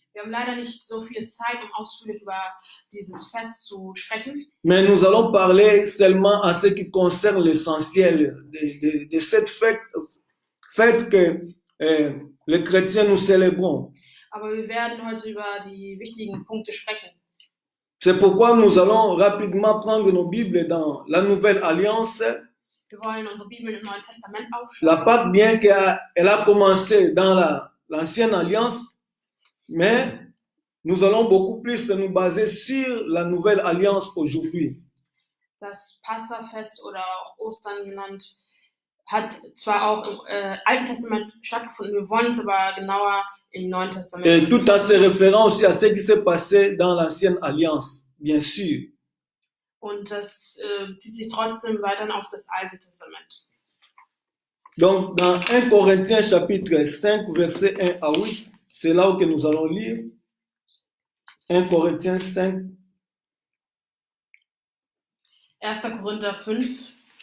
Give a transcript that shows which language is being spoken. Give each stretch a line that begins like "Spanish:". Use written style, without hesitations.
German: Wir haben leider nicht so viel Zeit, um ausführlich über dieses Fest zu sprechen.
French: Mais nous allons parler seulement en ce qui concerne l'essentiel de cette fête que les chrétiens nous célébrons.
German: Aber wir werden heute über die wichtigen Punkte sprechen.
French: C'est pourquoi nous allons rapidement prendre nos Bibles dans la Nouvelle Alliance.
German: Wir wollen unsere Bibel im Neuen Testament
French: La
German: aufschlagen.
French: Pâque, bien qu'elle a commencé dans l'Ancienne Alliance, mais nous allons beaucoup plus nous baser sur la Nouvelle Alliance aujourd'hui.
German: Das Passafest oder auch Ostern genannt hat zwar auch im Alten Testament stattgefunden, wir wollen es aber genauer im Neuen Testament.
French: Et tout en se référant aussi à ce qui s'est passé dans l'Ancienne Alliance, bien sûr.
German: Und das bezieht sich trotzdem weiterhin auf das Alte Testament.
French: Donc, dans 1 Corinthiens chapitre 5, versets 1 à 8, c'est là où que nous allons lire. 1 Corinthiens 5.
German: 1. Korinther 5.